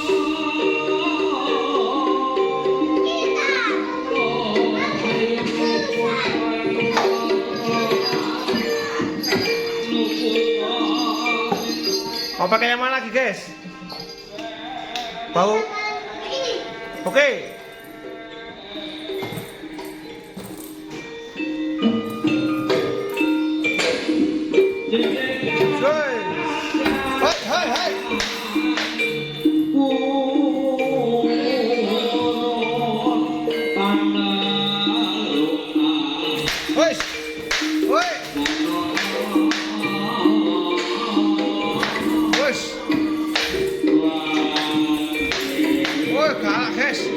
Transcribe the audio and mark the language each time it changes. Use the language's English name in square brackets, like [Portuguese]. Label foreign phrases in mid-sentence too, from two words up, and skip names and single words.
[Indonesian] Mau pakai yang mana lagi guys? Mau? Oke. Hai, hai, hai. Woi. Woi. Woi. Woi, kalah guys.